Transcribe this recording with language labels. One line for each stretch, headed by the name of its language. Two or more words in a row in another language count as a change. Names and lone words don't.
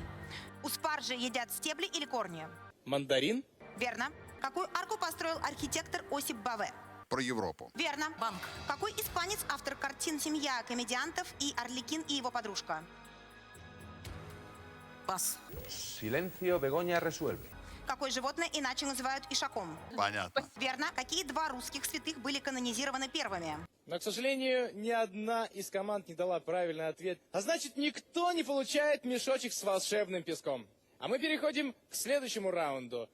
Russian: У спаржи едят стебли или корни? Мандарин. Верно. Какую арку построил архитектор Осип Баве? Про Европу. Верно. Банк. Какой испанец автор картин «Семья комедиантов» и «Орликин и его подружка»? Пас.
Spanish: Silencio, Begoña resuelve.
Russian: Какое животное иначе называют ишаком? Понятно. Верно. Какие 2 русских святых были канонизированы первыми? Но, к сожалению, ни одна из команд не дала правильный ответ. А значит, никто не получает мешочек с волшебным песком. А мы переходим к следующему раунду.